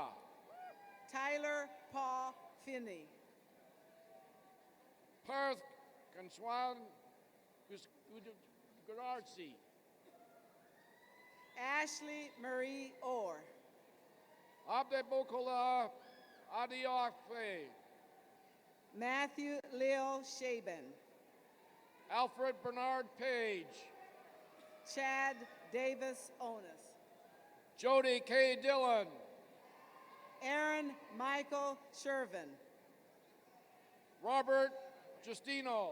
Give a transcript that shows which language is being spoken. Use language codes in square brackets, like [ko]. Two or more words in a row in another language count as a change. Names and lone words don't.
[en] Tyler Paul Finney, Parth Kanchwan Gudarzi, Ashley Marie Orr, Abde Bokola Adiofe, Matthew Lil Shaban, Alfred Bernard Page, Chad Davis Onus, Jody K. Dillon, Aaron Michael Shervin, Robert Justino,